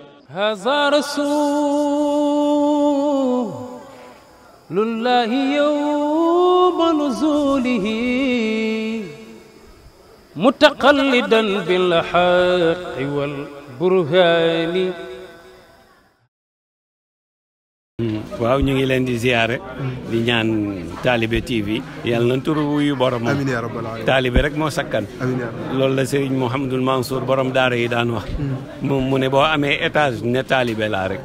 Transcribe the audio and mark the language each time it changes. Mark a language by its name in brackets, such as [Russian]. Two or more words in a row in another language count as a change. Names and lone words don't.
[Arabic] هذا رسول الله يوم نزوله متقلدا بالحق والبرهان. [Wolof] waaw ñu ngi leen di ziyaare di ñaan Talibé TV yàlla na turu wuyu borom [Arabic] آمين يا رب العالمين. [Wolof] Talibé rek moo sakkan. [Arabic] آمين يا رب [Wolof] loolu la Serigne Mouhamadul Mansour borom daara yi daan wax. mu ne boo amee étage ne Talibé laa rek.